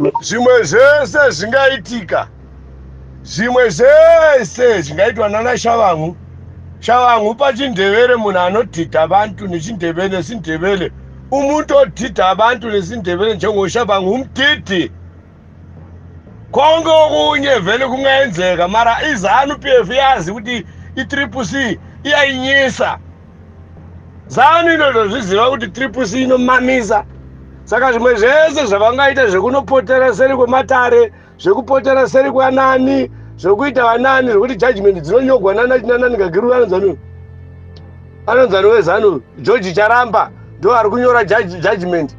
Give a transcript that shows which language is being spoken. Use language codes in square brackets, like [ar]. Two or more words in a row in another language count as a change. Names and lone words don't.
[sn] zvimwe zvese zvingaitika, zvimwe zvese zvingaitwa nana Tshabangu. Tshabangu pachindevere munhu anodhidha abantu nechindevere nesindevere. [nd] Umuntu odhidha abantu nesindevere njengoTshabangu umdhidhi. Konke okunye vele kungaenzeka, mara iZANU-PF yazi kuti i-CCC iyayinyisa. [sn] ZANU inotozviziva kuti CCC inomamisa. Saka zvimwe zvese zvavangaita zvekunopotera seri kwematare, zvekupotera seri kwanani, zvekuita vanani, zvekuti judgment dzinonyogwa nanani Kagiru anonzani weZANU, George Charamba ndo ari kunyora judgment.